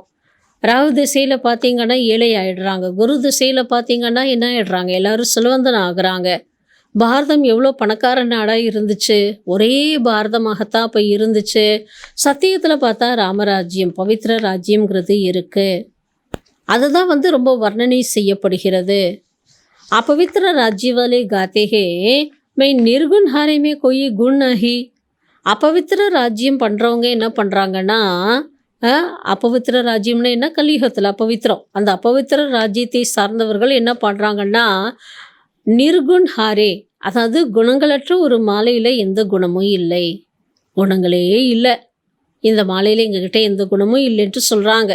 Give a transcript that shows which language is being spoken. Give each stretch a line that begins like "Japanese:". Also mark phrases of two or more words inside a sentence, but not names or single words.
Tamil: ராகு திசையில் பார்த்தீங்கன்னா ஏழை ஆகிடுறாங்க. குரு திசையில் பார்த்தீங்கன்னா என்ன ஆகிடுறாங்க, எல்லோரும் செல்வந்தன் ஆகுறாங்க. பாரதம் எவ்வளோ பணக்கார நாடாக இருந்துச்சு, ஒரே பாரதமாகத்தான் அப்போ இருந்துச்சு. சத்தியத்தில் பார்த்தா ராமராஜ்யம், பவித்ர ராஜ்யம்ங்கிறது இருக்குது. அதுதான் வந்து ரொம்ப வர்ணனை செய்யப்படுகிறது.
Hindi: अपवित्र राज्य वाले गाते हैं मैं निर्गुण हारे में कोई गुण नहीं.
Tamil: अपवित्र ராஜ்யம் பண்ணுறவங்க என்ன பண்ணுறாங்கன்னா, अपवित्र ராஜ்யம்னா என்ன, கலியுகத்தில் அப்பவித்திரம். அந்த அப்பவித்திர ராஜ்யத்தை சார்ந்தவர்கள் என்ன பண்ணுறாங்கன்னா,
Hindi: निर्गुण हारे,
Tamil: அதாவது குணங்களற்ற ஒரு மாலையில் எந்த குணமும் இல்லை, குணங்களே இல்லை, இந்த மாலையில் எங்ககிட்ட எந்த குணமும் இல்லைன்ட்டு சொல்கிறாங்க.